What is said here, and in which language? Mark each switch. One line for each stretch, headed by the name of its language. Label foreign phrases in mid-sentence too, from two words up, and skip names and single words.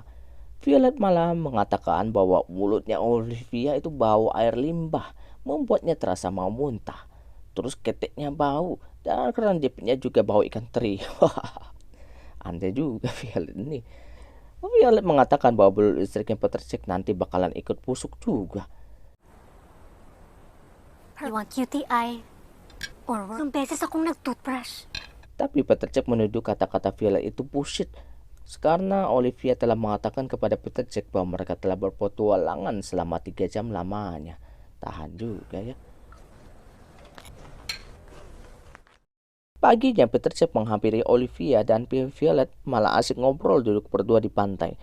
Indonesian: Violet malah mengatakan bahwa mulutnya Olivia itu bau air limbah, membuatnya terasa mau muntah. Terus keteknya bau dan kerang jepitnya juga bau ikan teri. Andai juga Violet ini. Violet mengatakan bahwa belut listriknya Peter Check nanti bakalan ikut busuk juga.
English: You want cutie eye? Or work?
Filipino: Beses akong nag-toothbrush.
Indonesian: Tapi Peter Check menuduh kata-kata Violet itu bullshit. Karena Olivia telah mengatakan kepada Peter Check bahwa mereka telah berpetualangan selama 3 jam lamanya. Tahan juga ya. Paginya Peter Check menghampiri Olivia dan Violet malah asik ngobrol duduk berdua di pantai.